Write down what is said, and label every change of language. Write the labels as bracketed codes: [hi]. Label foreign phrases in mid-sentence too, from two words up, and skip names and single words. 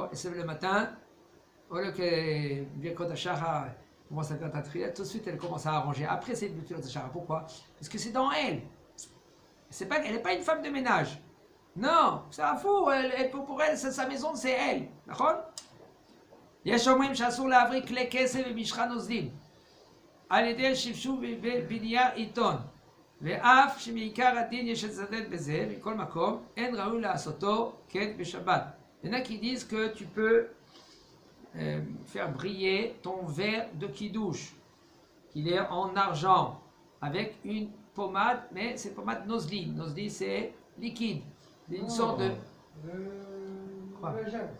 [fr] Elle se lève le matin, au lieu que [he] ברכות השחר [fr] commence à faire ta triette, tout de suite elle commence à arranger. Après c'est [he] ברכות השחר. [fr] Pourquoi? Parce que c'est dans elle. Elle n'est pas une femme de ménage. Non, c'est un fou. Pour elle, sa maison c'est elle. D'accord? [he] יש אומרים שאסור להבריא כלי כסף ומשחה נוזלים על ידי שפשוף בנייר עיתון ואף שמעיקר הדין יש לצדד בזה, מכל מקום אין ראוי לעשותו כן בשבת. [fr] Il y en a qui disent que tu peux faire briller ton verre de kidouche, qu'il est en argent, avec une pommade, mais c'est pommade nosli. Nosli c'est liquide, une sorte de...